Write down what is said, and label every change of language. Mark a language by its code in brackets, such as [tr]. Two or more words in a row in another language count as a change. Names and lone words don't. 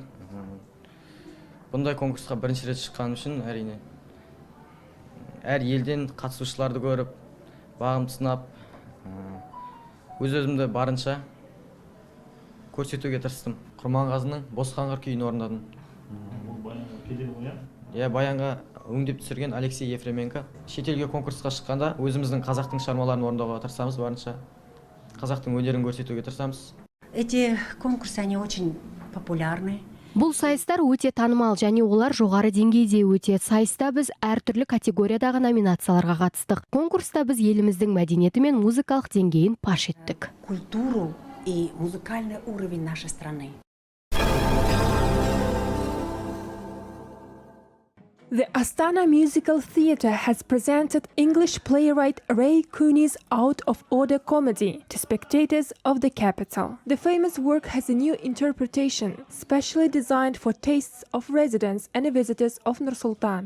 [kk] Бұндай конкурсқа бірінші рет шыққаным үшін әрине әр елден қатысушыларды көріп, бағымды сынап, өз-өзімді барынша көрсетуге тырыстым. Құрманғазының Бос қаңғыр күйін орындадым. Баянға өңдеп түсірген Алексей Ефременко. Шетелге конкурсқа шыққанда өзіміздің қазақтың шығармаларын орындауға тырысамыз, барынша қазақтың өнерін көрсетуге тырысамыз. [ru] Эти конкурсы, они очень популярны. [kk] Бұл сайыстар өте танымал және олар жоғары деңгейде өтеді. Сайыста біз әртүрлі категориядағы номинацияларға қатыстық. Конкурста біз еліміздің мәдениеті мен музыкалық деңгейін паш еттік. [ru] Культуру и музыкальный уровень нашей страны. [en] The Astana Musical Theatre has presented English playwright Ray Cooney's out-of-order comedy to spectators of the capital. The famous work has a new interpretation, specially designed for tastes of residents and visitors of Nur-Sultan.